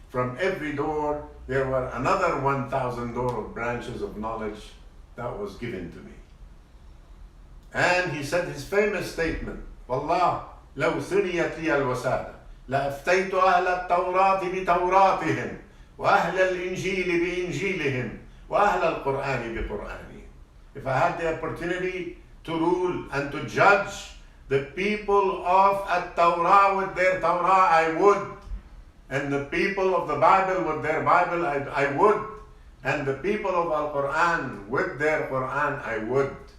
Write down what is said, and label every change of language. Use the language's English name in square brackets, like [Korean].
[English] From every door, there were another 1,000 door of branches of knowledge that was given to me. And he said his famous statement, [Arabic] Wallah, لو ثنيت لي الوسادة لأفتيت أهل التوراة بتوراتهم وأهل الإنجيل بإنجيلهم وأهل القرآن بقرآنهم. [English] If I had the opportunity to rule and to judge the people of At-Torah with their Torah, I would. And the people of the Bible with their Bible, I would. And the people of Al-Quran with their Quran, I would.